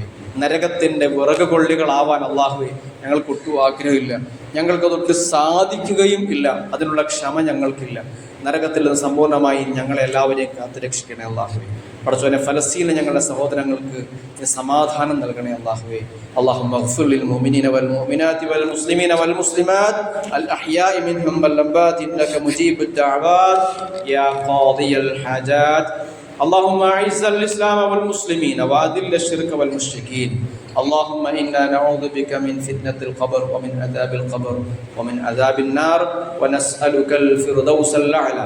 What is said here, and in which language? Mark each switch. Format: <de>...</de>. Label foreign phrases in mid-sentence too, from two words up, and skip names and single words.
<ml>നരകത്തിന്റെ വിറക് കൊള്ളികളാവാൻ അള്ളാഹുവേ ഞങ്ങൾക്ക് ഒട്ടും ആഗ്രഹമില്ല, ഞങ്ങൾക്കതൊട്ട് സാധിക്കുകയും ഇല്ല, അതിനുള്ള ക്ഷമ ഞങ്ങൾക്കില്ല. നരകത്തിൽ നിന്ന് സമ്പൂർണ്ണമായി ഞങ്ങളെല്ലാവരെയും കാത്തുരക്ഷിക്കണേ അള്ളാഹുവേ. പടച്ചോനെ, ഫലസ്തീനിലെ ഞങ്ങളുടെ സഹോദരങ്ങൾക്ക് സമാധാനം നൽകണേ അള്ളാഹുവേ.</ml> <ar>اللهم اغفر للمؤمنين والمؤمنات والمسلمين والمسلمات الأحياء منهم والأموات إنك مجيب الدعوات يا قاضي الحاجات. اللهم أعز الإسلام والمسلمين وأذل الشرك والمشركين. اللهم إنا نعوذ بك من فتنة القبر ومن عذاب القبر ومن عذاب النار ونسألك الفردوس الأعلى.</ar>